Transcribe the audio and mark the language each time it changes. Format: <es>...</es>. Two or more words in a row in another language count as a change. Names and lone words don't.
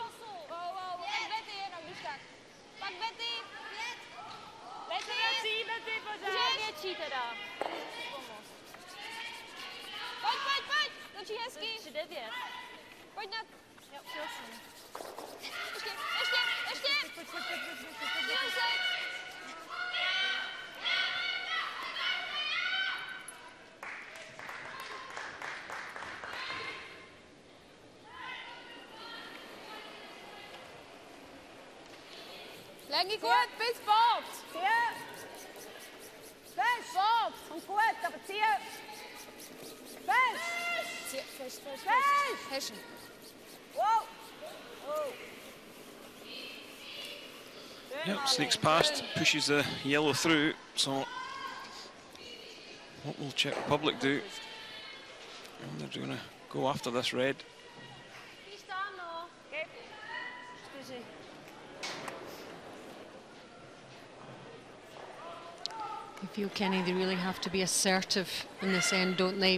<cs>Betty, větší teda. Pojď, točí hezky. 3-9. Pojď na... Jo, přijel jsem. Ještě. Přijel se.</cs> <de>Länge gut, bis fort. Ziehen. Fest. Fort. Und gut, aber ziehen. Fest. Fest. Fest. Heschen.</de> <en>Wow. Oh. Yep, sneaks past, pushes the yellow through. So what will Czech Republic do? Well, they're going to go after this red. I feel, Kenny, they really have to be assertive in this end, don't they?</en>